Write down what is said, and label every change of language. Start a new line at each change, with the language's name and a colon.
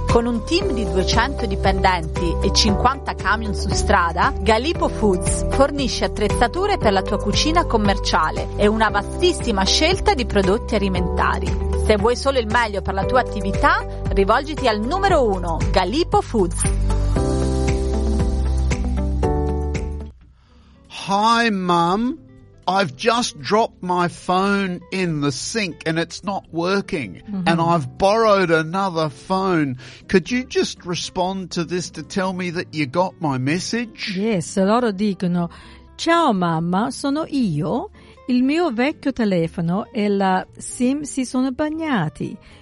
Italian: Con un team di 200 dipendenti e 50 camion su strada, Gallipo Foods fornisce attrezzature per la tua cucina commerciale e una vastissima scelta di prodotti alimentari. Se vuoi solo il meglio per la tua attività, rivolgiti al numero 1, Gallipo Foods.
English: Hi mom, I've just dropped my phone in the sink and it's not working. Mm-hmm. And I've borrowed another phone. Could you just respond to this to tell me that you got my message?
Italian: Yes, loro dicono: ciao mamma, sono io. Il mio vecchio telefono e la SIM si sono bagnati.